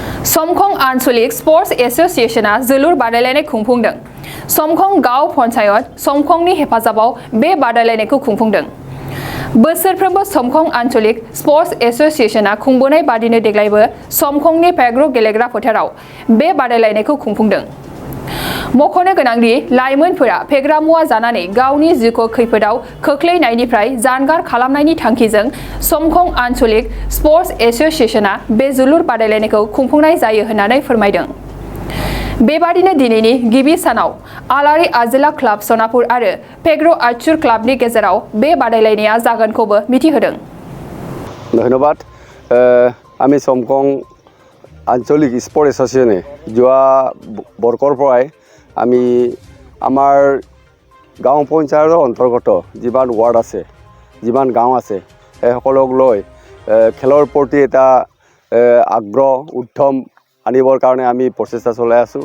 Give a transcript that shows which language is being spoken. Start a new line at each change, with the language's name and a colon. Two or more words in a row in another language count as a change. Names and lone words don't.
Bodo: Songkong anchalic sports association-a जोलुर बादायलायनाय खुंफुंदों। Songkong गाव पन्चायत Songkongनि हेफाजाबाव बे बादायलायनायखौ खुंफुंदों। बोसोरफ्रोमबो Songkong anchalic sports association-a खुंबोनाय बादिनो देग्लायबो Songkongनि पेग्र' गेलेग्रा फोथाराव बे बादायलायनायखौ खुंफुंदों। मख'नो गोनांदि लाइमोनफोरा फेग्रा मुवा जानानै गावनि जिउखौ खैफोदाव खोख्लैनायनिफ्राय जानगार खालामनायनि थांखिजों Songkong anchalic sports association-a बे जोलुर बादायलायनायखौ खुंफुंनाय जायो होननानै फोरमायदों। बेबादिनो दिनैनि गिबि सानाव आलारि आजोला क्लाब सनापुर आरो पेग्र' आचुर क्लाबनि गेजेराव बे बादायलायनाया जागोनखौबो मिथिहोदों।
Assamese: ধন্যবাদ। আমি Songkong আঞ্চলিক স্পৰ্ট এছ'চিয়েশ্যনে যোৱা বৰ্ষৰ পৰাই আমি আমাৰ গাঁও পঞ্চায়তৰ অন্তৰ্গত যিমান ৱাৰ্ড আছে, যিমান গাঁও আছে, সেইসকলক লৈ খেলৰ প্ৰতি এটা আগ্ৰহ উদ্যম আনিবৰ কাৰণে আমি প্ৰচেষ্টা চলাই আছোঁ।